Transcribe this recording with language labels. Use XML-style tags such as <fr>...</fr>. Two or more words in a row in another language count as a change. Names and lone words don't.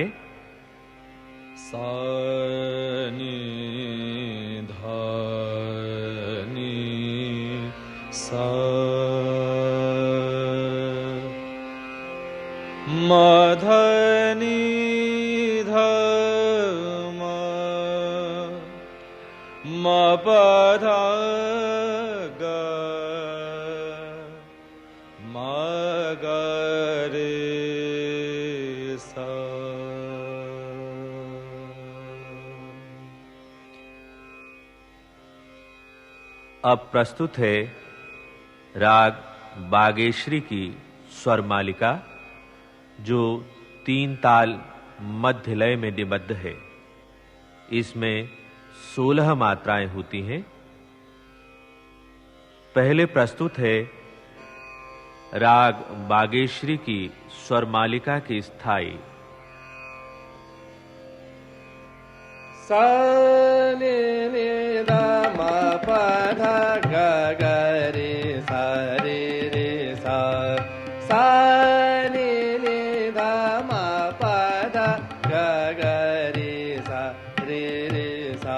<hi>सा नी धा नी सा म ध नी ध म म प ध ग म ग रे सा। अब प्रस्तुत है राग बागेश्वरी की स्वर मालिका, जो 3 ताल मध्य लय में निबद्ध है। इसमें 16 मात्राएं होती हैं। पहले प्रस्तुत है राग बागेश्वरी की स्वर मालिका की स्थाई। सा नि नि ध म प ध ग ग रे सा रे रे सा। सा नि नि ध म प ध ग ग रे सा रे रे सा।</hi>